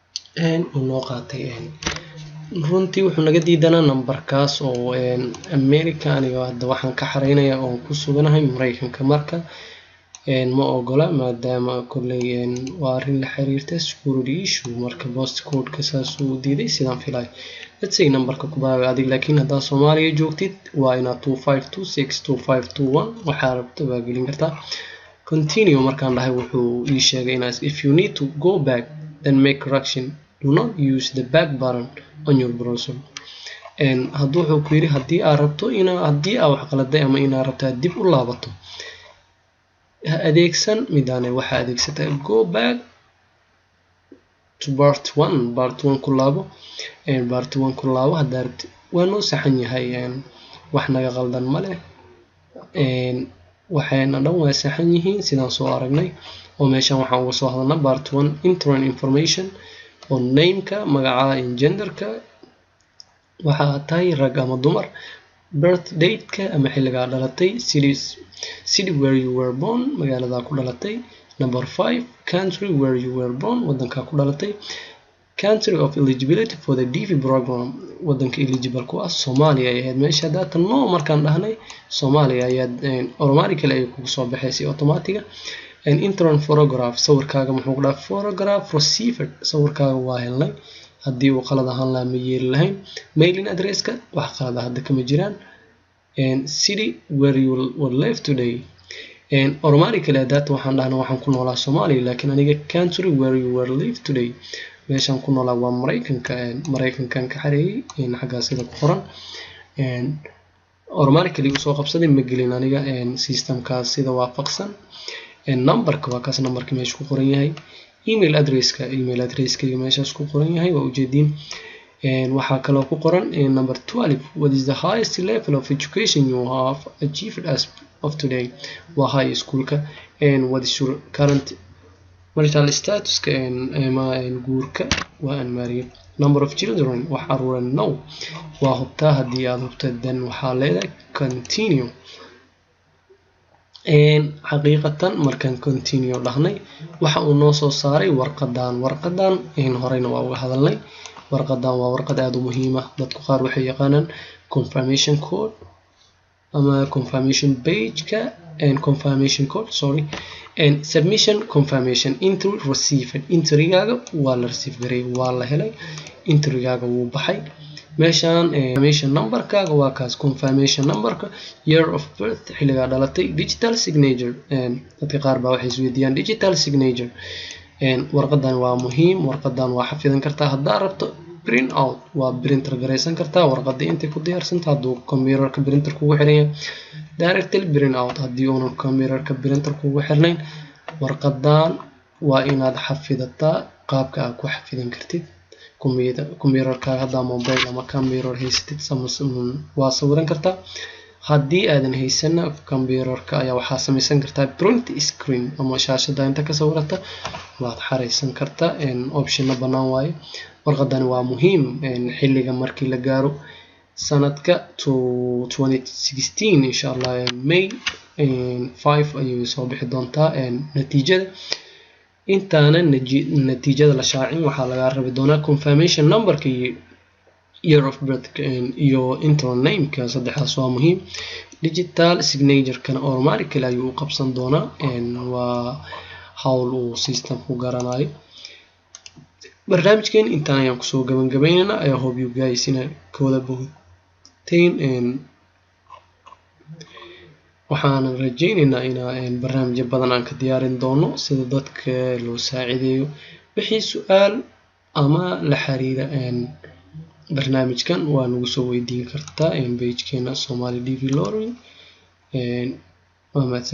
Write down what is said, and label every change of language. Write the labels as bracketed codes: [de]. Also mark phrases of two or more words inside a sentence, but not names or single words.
[so] uu noo qaatay runtii wuxuu naga diidanaa numberkaas oo America aniga hadda waxaan ka xareynayaa oo ku suganahay Mareykanka marka ma ogola maadaama kulley waa arrin la xiriirta [en] security issue [so] marka post code ka saas uu diiday sidaan filay [en] let's say [so] numberka ku baaga adig laakiin hadda Soomaaliya joogtid waa inaad 25262521 waxa rabto baa gelin kartaa continue markaan dhahay wuxuu ii sheegay inaad [en] if you need to go back then make correction do not use the back button on your browser [so] hadduu wuxuu ku yiri haddii aad rabto haddii aad wax qaladay ama inaad rabto dib u laabato adeegsan midaan waxa adeegsata [en] go back to part 1 [so] ku laabo part 1 ku laabo hadda rabto waa noo saxan yahay wax naga qaldan ma leh waxayna dhan waa saxan yihiin sidaan soo aragnay oo meeshan waxaan uga soo hadalnaa [en] part 1 internal information [so] oo name-ka magaca genderka waxa tahay rag ama dumar [en] birth date-ka [so] ama xilliga dhalatay [en] city where you were born [so] magaalada ku dhalatay number 5 [en] country where you were born [so] wadanka ku dhalatay [en] country of eligibility for the DV program [so] wadanka eligible ku ah Soomaaliya ayaa meesha data no markaan dhahnay Soomaaliya ayaa automatically ay ku soo baxaysay automatic internal photograph sawirkaaga muxuu ku dhaaf [en] photograph received [so] sawirkaaga waa helnay haddii uu qalad ahaan la yeeli lahayn [en] mailing address-ka [so] wax qalad ah hadda kama jiraan [en] city where you will live today [so] automatically data waxaan dhahnaa waxaan ku noolaa Soomaaliya laakiin aniga [en] country where you will live today [so] meeshan ku noolaa waa Mareykankan ka xareeyay xaggaas sida ku qoran automatically soo qabsaday ma gelin aniga systemkaas sida waafaqsan numberka waa kaas numberka meesha ku qoran yahay email address-ka meeshaas ku qoran yahay waa ujeedin waxa kale oo ku qoran number 12 [en] what is the highest level of education you have achieved as of today [so] waa [en] high school-ka what is your current marital status [so] ma guurka waa unmarried [en] number of children [so] wax aruuran no waa hubtaa haddii aad hubto dan waxaa leedahay continue xaqiiqatan markaan continue dhahnay waxa uu noo soo saaray warqadan horeyna waa uga hadalnay warqadan waa warqad aad u muhiim ah dadku qaar waxay yaqaanaan [en] confirmation code [so] ama [en] confirmation page-ka confirmation code submission confirmation entry received [so] entry-gaaga waa la receive garay waa la helay entry-gaaga wuu baxay meeshan [en] confirmation number-kaaga [so] waa kaas [en] confirmation number-ka year of birth [so] xilliga dhalatay [en] digital signature [so] dadka qaar baa waxay isweydiiyaan [en] digital signature [so] warqadan waa muhiim warqadan waa xafidan kartaa haddaa rabto [en] print out [so] waa printer gareysan kartaa warqadii intay ku diyaarsantahay hadduu computerka printer kugu xiran yahay [en] directly print out [so] haddii uunan computerka printer kugu xirnayn warqadan waa inaad xafidataa qaabka aad ku xafidan kartid computerka haddaa mobile ama computer haysatid waa sawiran kartaa haddii aadan haysana computerka ayaa waxaa samaysan kartaa print screen ama shaashada inta ka sawirata waad xareysan kartaa optionna bannaan waaye warqadani waa muhiim xilliga markii la gaaro sanadka 2016 insha Allah May 5 ayay soo bixi doontaa natiijada intaana natiijada la shaacin waxaa laga rabi doonaa [en] confirmation number-ka year of birth [so] iyo [en] internal name-ka [so] saddexdaas waa muhiim [en] digital signature-kana [so] automatically ayuu u qabsan doonaa waa hawl uu system-ku garanayo barnaamijkeen intaan ayaan kusoo gabagabaynaynaa [en] I hope you guys [so] ina kooda bogteen waxaan rajaynaynaa in barnaamijyo badan aan ka diyaarin doono sida dadka loo saacideeyo wixii su'aal ama la xiriira barnaamijkan waa nagu soo weydiin kartaa page-keena Somali DV Lottery waa mahadsantihiin.